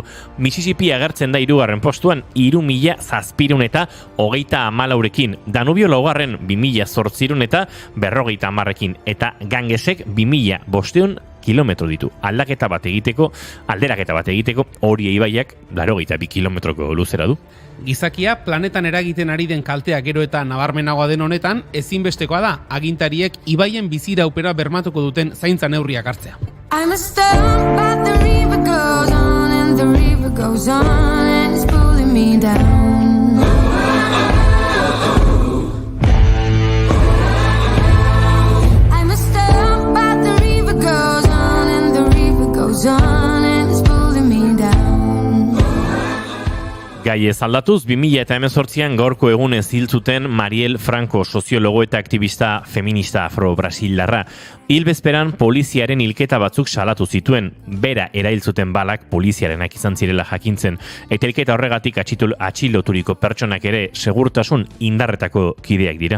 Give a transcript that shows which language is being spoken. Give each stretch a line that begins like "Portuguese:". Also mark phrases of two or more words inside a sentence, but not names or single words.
Basque: Mississippi agertzen da 3. postuan 3.724 Danubio laugarren 2.840 eta Gangesek 2.500 kilometro ditu. Alderaketa bat egiteko, hori ibaiak 82 kilometroko luzera du. Gizakia planetan eragiten ari den kaltea gero eta nabarmenagoa den honetan, ezinbestekoa da agintariek ibaien biziraupera bermatuko duten zaintza neurriak hartzea.
English: I'm a stone, but the river goes on and the river goes on and it's pulling me down. I'm a stone, but the river goes on and the river goes on and it's pulling me down.
Basque: Gai ez aldatuz, 2018an gaurko egunez hil zuten Mariel Franco, soziologo eta aktivista feminista afro-brasildarra. Hil bezperan poliziaren hilketa batzuk salatu zituen, bera erail zuten balak poliziarenak izan zirela jakintzen, eta hilketa horregatik atxiloturiko pertsonak ere segurtasun indarretako kideak dira.